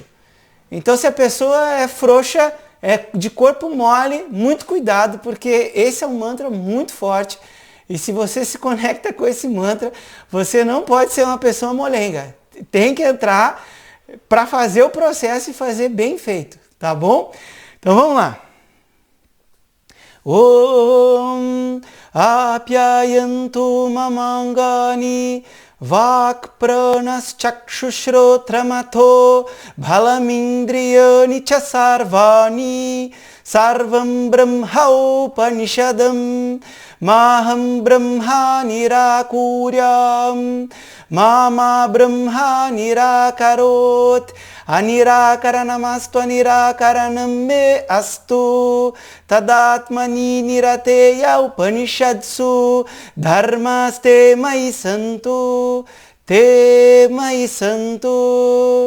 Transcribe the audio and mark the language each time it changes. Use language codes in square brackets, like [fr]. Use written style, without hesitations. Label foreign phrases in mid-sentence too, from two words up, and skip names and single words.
[pt] Então, se a pessoa é frouxa, é de corpo mole, muito cuidado, porque esse é um mantra muito forte. E se você se conecta com esse mantra, você não pode ser uma pessoa molenga. Tem que entrar para fazer o processo e fazer bem feito, tá bom? Então vamos lá. [sa] Om apyayantu mamangani vak pranas chakshushrotamato bhalamindriyani cha sarvani sarvam brahma upanishadam maham brahma nirakuryam mama brahma nirakarot anirakaranamastu anirakaranam me astu tadatmani nirateya upanishadsu dharmaste mai santu te mai santu.